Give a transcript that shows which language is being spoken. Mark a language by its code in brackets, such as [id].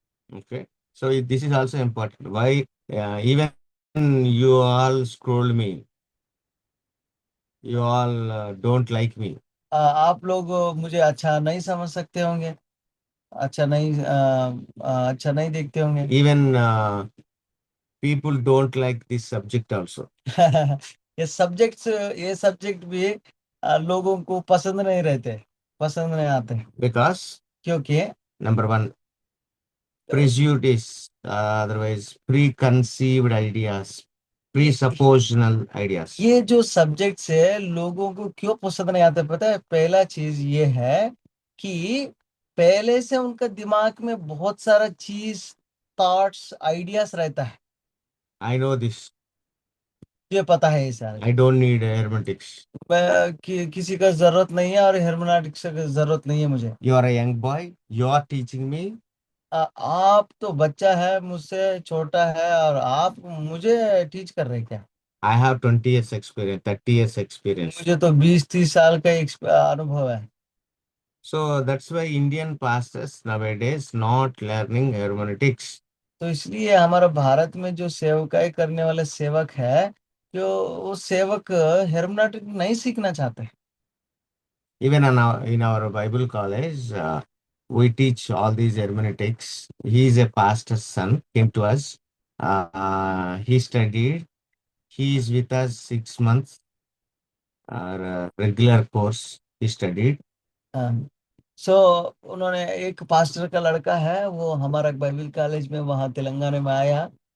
[en] Okay, so this is also important. Why even you all scold me, you all don't like me. [hi] आप लोग मुझे अच्छा नहीं समझ सकते होंगे, अच्छा नहीं देखते होंगे। [en] Even people don't like this subject also. [hi] ये सब्जेक्ट भी लोगों को पसंद नहीं आते। [en] Because [hi] क्योंकि [en] number one, prejudice, otherwise preconceived ideas, presuppositional ideas. [hi] ये जो सब्जेक्ट है लोगों को क्यों पसंद नहीं आते पता है? पहला चीज ये है कि पहले से उनका दिमाग में बहुत सारा चीज, थॉट्स, आइडियाज रहता है। [en] I know this. [hi] ये पता है ये सारा। [en] I don't need hermeneutics. [hi] किसी का जरूरत नहीं है और हेर्मेनेटिक्स की जरूरत नहीं है मुझे। [en] You are a young boy, you are teaching me. [hi] आप तो बच्चा है, मुझसे छोटा है, और आप मुझे टीच कर रहे हैं क्या? [en] I have 20 years experience, 30 years experience. [hi] मुझे तो 20-30 साल का अनुभव है। [en] So that's why Indian pastors nowadays not learning hermeneutics. [hi] तो इसलिए हमारा भारत में जो सेवकाई करने वाले सेवक है, जो वो सेवक हेर्मेनेटिक नहीं सीखना चाहते। [en] Even in our Bible college, we teach all these hermeneutics. He is a pastor's son, came to us. He studied. He is with us 6 months, our regular course. He studied. [hi] हाँ। सो उन्होंने, एक पास्टर का लड़का है, वो हमारा Bible college में वहाँ तेलंगाना में आया।